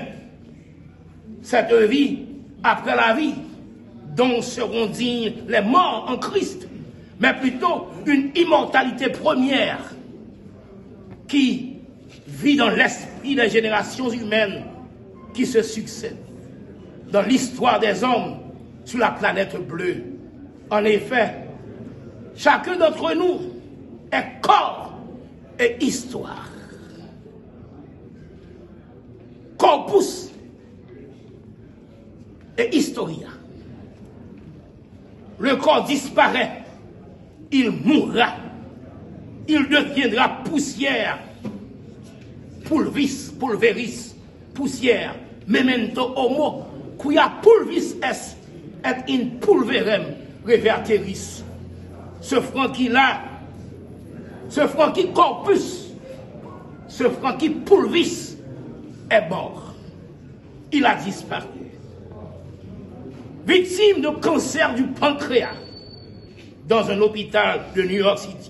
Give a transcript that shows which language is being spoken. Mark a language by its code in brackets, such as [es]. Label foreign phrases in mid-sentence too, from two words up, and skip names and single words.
[fr] Cette vie après la vie dont seront dignes les morts en Christ, mais plutôt une immortalité première qui vit dans l'esprit des générations humaines qui se succèdent dans l'histoire des hommes sur la planète bleue. En effet, chacun d'entre nous est corps et histoire. [la] Corpus et historia. [fr] Le corps disparaît, il mourra, il deviendra poussière, [la] pulveris, poussière, memento homo, quia pulvis est, et in pulverem reverteris. [fr] Ce Francky-là, ce Francky corpus, ce Francky pulvis est mort. Il a disparu. Victime de cancer du pancréas dans un hôpital de New York City.